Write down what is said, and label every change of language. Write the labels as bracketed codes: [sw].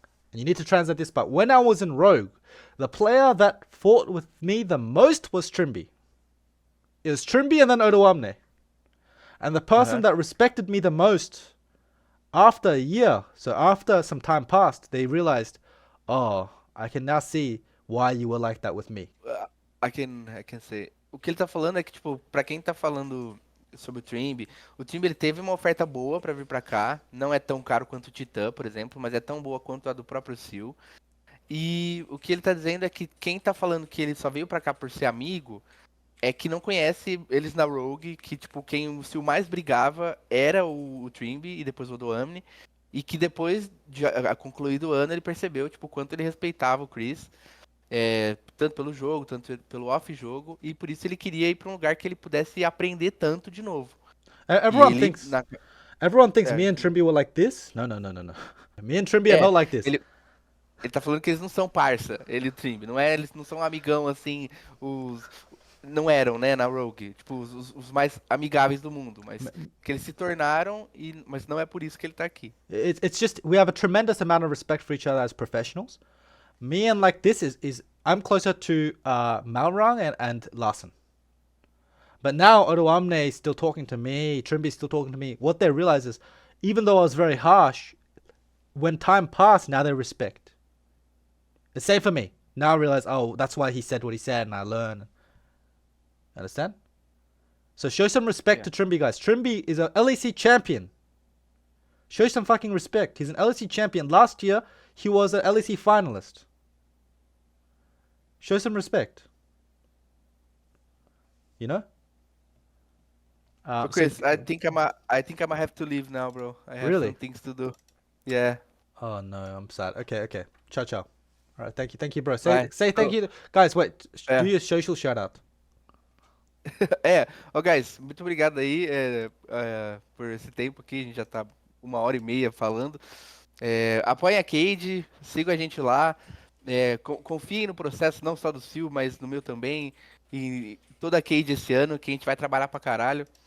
[en] And you need to translate this, but when I was in Rogue, the player that fought with me the most was Trimby. It was Trimby and then Odoamne. And the person that respected me the most, after a year, so after some time passed, they realized, oh, I can now see why you were like that with me. I can say. [pt] O que ele tá falando é que, tipo, pra quem tá falando sobre o Trimby ele teve uma oferta boa pra vir pra cá. Não é tão caro quanto o Titã, por exemplo, mas é tão boa quanto a do próprio SeeEl. E o que ele tá dizendo é que quem tá falando que ele só veio pra cá por ser amigo, é que não conhece eles na Rogue, que, tipo, se o mais brigava era o Trimby e depois o Odoamne, e que depois de concluído o ano ele percebeu, tipo, o quanto ele respeitava o Chris, tanto pelo jogo, tanto pelo off-jogo, e por isso ele queria ir pra um lugar que ele pudesse aprender tanto de novo. E [en] Everyone [pt] ele, [en] thinks everyone thinks me [pt] é, [en] and Trimby were like this. No, no, no, no, no. Me and Trimby are [pt] é, [en] not like this. [pt] ele, ele tá falando que eles não são parça, ele e o Trimby, não é, eles não são amigão, assim, os... Não eram, né, na Rogue, tipo, os mais amigáveis do mundo, mas que eles se tornaram, mas não é por isso que ele tá aqui. [en] It's just we have a tremendous amount of respect for each other as professionals. Me and like this is I'm closer to Malrang and Larson. But now Odoamne is still talking to me, Trimby is still talking to me. What they realize is, even though I was very harsh, when time passed, now they respect. The same for me. Now I realize, oh, that's why he said what he said, and I learn. Understand? So show some respect Yeah. to Trimby, guys. Trimby is a LEC champion. Show some fucking respect. He's an LEC champion. Last year, he was an LEC finalist. Show some respect. You know? So Chris, I think I might have to leave now, bro. I have Really? some things to do. Yeah. Oh no, I'm sad. Okay, okay. [it] Ciao, ciao. [en] All right, thank you, bro. Bye. Say thank you, guys. Wait, [pt] é. [en] do your social shout out. [pt] Guys, muito obrigado aí por esse tempo aqui. A gente já tá 1h30 falando. Apoiem a Cade, sigam a gente lá. Confiem no processo, não só do Sil, mas no meu também. E toda a Cade esse ano, que a gente vai trabalhar pra caralho.